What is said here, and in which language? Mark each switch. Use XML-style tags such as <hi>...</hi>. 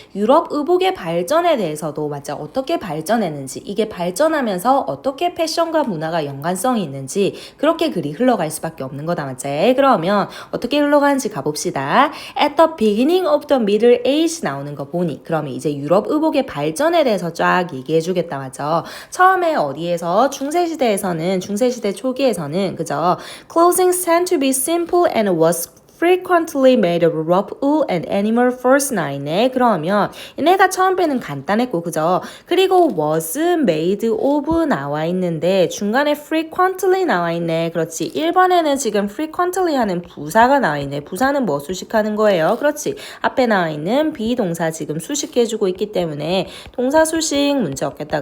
<ko>유럽 의복의 발전에 대해서도 맞죠. 어떻게 발전했는지, 이게 발전하면서 어떻게 패션과 문화가 연관성이 있는지 그렇게 글이 흘러갈 수밖에 없는 거다 맞지. 그러면 어떻게 흘러가는지 가봅시다.</ko> <en>At the beginning of the Middle Age</en> <ko>나오는 거 보니 그러면 이제 유럽 의복의 발전에 대해서 쫙 얘기해 주겠다 맞죠. 처음에 어디에서 중세시대에서는 중세시대 초기에서는 그죠?</ko> <en>Clothing tend to be simple and was frequently made of rough wool and animal furs</en> <ko>나있네. 그러면 얘네가 처음 배는 간단했고 그죠? 그리고</ko> <en>was made of</en> <ko>나와 있는데 중간에 frequently 나와 있네. 그렇지. 1번에는 지금 frequently 하는 부사가 나와 있네. 부사는 뭐 수식하는 거예요? 그렇지. 앞에 나와 있는 비동사 지금 수식해주고 있기 때문에 동사 수식 문제 없겠다.</ko>